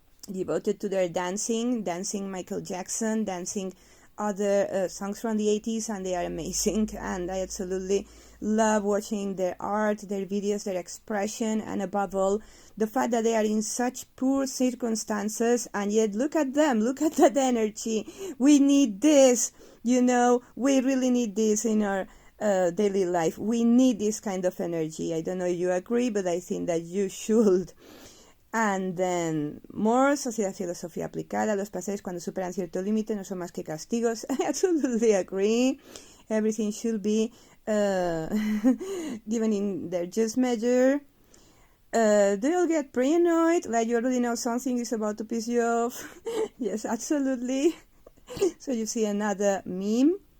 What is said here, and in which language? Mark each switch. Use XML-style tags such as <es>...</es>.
<en>devoted to their dancing Michael Jackson, dancing other songs from the 80s, and they are amazing, and I absolutely love watching their art, their videos, their expression, and above all, the fact that they are in such poor circumstances, and yet look at them, look at that energy. We need this, you know, we really need this in our daily life. We need this kind of energy. I don't know if you agree, but I think that you should. And then, more</en> <es>sociedad, filosofía aplicada. Los placeres cuando superan cierto límite no son más que castigos.</es> <en>I absolutely agree. Everything should be given in their just measure. Do you get pretty annoyed? Like you already know something is about to piss you off? Yes, absolutely. So you see another meme.</en>